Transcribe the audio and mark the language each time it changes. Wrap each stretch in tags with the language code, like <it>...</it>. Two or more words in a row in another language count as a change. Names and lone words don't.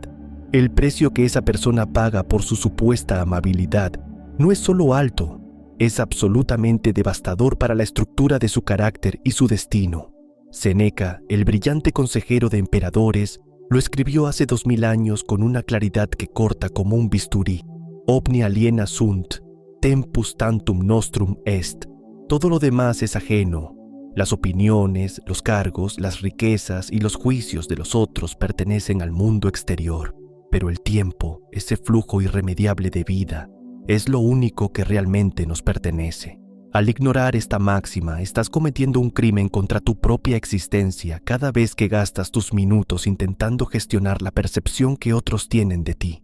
<es>El precio que esa persona paga por su supuesta amabilidad no es solo alto, es absolutamente devastador para la estructura de su carácter y su destino. Séneca, el brillante consejero de emperadores, lo escribió hace 2000 años con una claridad que corta como un bisturí.</es> <la>Omnia aliena sunt, tempus tantum nostrum est.</la> <es>Todo lo demás es ajeno. Las opiniones, los cargos, las riquezas y los juicios de los otros pertenecen al mundo exterior. Pero el tiempo, ese flujo irremediable de vida, es lo único que realmente nos pertenece. Al ignorar esta máxima, estás cometiendo un crimen contra tu propia existencia cada vez que gastas tus minutos intentando gestionar la percepción que otros tienen de ti.</es>